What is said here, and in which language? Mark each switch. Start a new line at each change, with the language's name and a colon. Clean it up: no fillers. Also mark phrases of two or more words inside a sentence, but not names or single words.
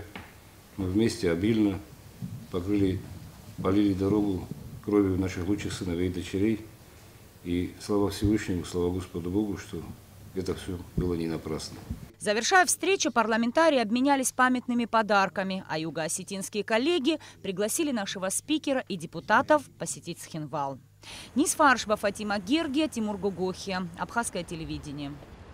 Russian: Мы вместе обильно полили дорогу кровью наших лучших сыновей и дочерей. И слава Всевышнему, слава Господу Богу, что это все было не напрасно. Завершая встречу, парламентарии обменялись памятными подарками, а юго-осетинские коллеги пригласили нашего спикера и депутатов посетить Цхинвал. Нисфа Аршба, Фатима Гергия, Тимур Гугухи. Абхазское телевидение.